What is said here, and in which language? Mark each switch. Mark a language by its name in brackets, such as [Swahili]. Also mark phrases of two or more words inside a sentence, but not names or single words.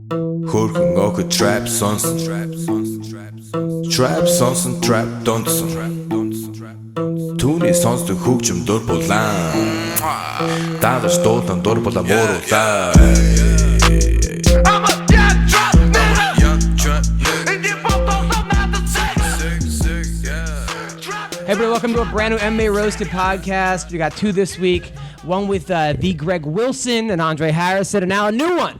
[Mongolian] Хөрхөн охид trap сонсон. Trap сонсон, trap донсон. Түүний сонсдог хөгжим дур булаан. Дагаж дуулан дур булаа мууруулаа. [English] Hey everybody, welcome to a brand new MMA Roasted Podcast. We got two this week. One with the Greg Wilson and Andre Harrison, and now a new one.